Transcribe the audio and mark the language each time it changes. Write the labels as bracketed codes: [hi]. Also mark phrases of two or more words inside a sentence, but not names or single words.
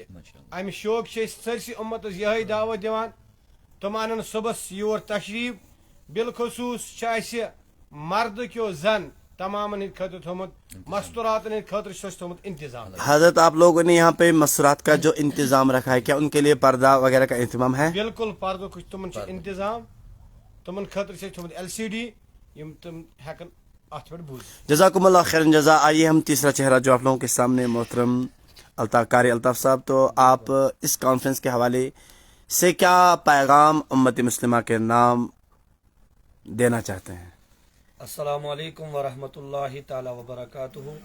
[ar] ماشاء اللہ [ks] امہِ شوق چھِ أسۍ سٲرسٕے اُمتس یِہے دعوت دِوان تِم انن صبحس یور تشریف بالخصوص چھِ اسہِ مردٕ کیو زن تمامن ہٕنٛدِ خٲطرٕ تھوٚمُت مستوراتن ہٕنٛدِ خٲطرٕ چھُ اَسہِ تھوٚمُت انتظام [ur] حضرت آپ لوگوں نے یہاں پہ مسرات کا جو انتظام رکھا ہے کیا ان کے لیے پردہ وغیرہ کا اہتمام ہے؟ [ks] بالکل پردُک تِمن چھُ انتظام تِمن خٲطرٕ چھِ اَسہِ تھوٚمُت LCD یِم تِم ہٮ۪کن اتھ پٮ۪ٹھ بوٗزِتھ [ar] جزاکم اللہ خیرن جزا. [ur] آئیے ہم تیسرا چہرہ جو آپ لوگوں کے سامنے محترم قاری الطاف صاحب، تو آپ اس کانفرنس کے حوالے سے کیا پیغام امت مسلمہ کے نام دینا چاہتے ہیں؟ [ar] السلام علیکم ورحمۃ اللہ تعالی وبرکاتہ.